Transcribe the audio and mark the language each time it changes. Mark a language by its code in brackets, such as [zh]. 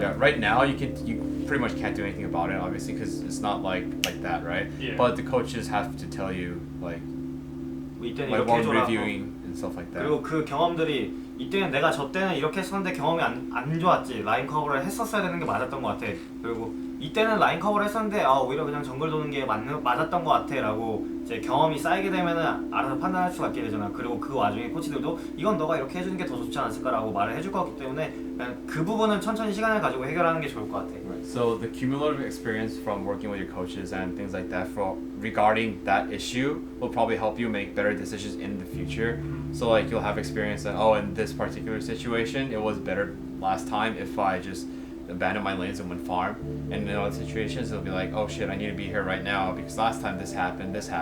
[en] Yeah, right now you pretty much can't do anything about it, obviously, because it's not like that, right? Yeah. But the coaches have to tell you like [ko] 이때는 [en] like [ko] 이렇게 [en] while [ko] 해줘라. [en] reviewing and stuff like that. [ko] 그리고 그 경험들이 이때는 내가 저 때는 이렇게 했었는데 경험이 안 좋았지. 라인 커버를 했었어야 되는 게 맞았던 것 같아. 그리고 이때는 라인 커버를 했었는데 오히려 그냥 정글 도는 게 맞았던 것 같아 라고 이제 경험이 쌓이게 되면은 알아서 판단할 수가 있게 되잖아. 그리고 그 와중에 코치들도 이건 너가 이렇게 해주는 게 더 좋지 않았을까라고 말을 해줄 것 같기 때문에 그냥 그 부분은 천천히 시간을 가지고 해결하는 게 좋을 것 같아. [en] Right. So the cumulative experience from working with your coaches and things like that regarding that issue will probably help you make better decisions in the future. So like you'll have experience that in this particular situation it was better last time if I just abandon my lanes and went farm, and in other situations it'll be like, oh shit, I need to be here right now because last time this happened.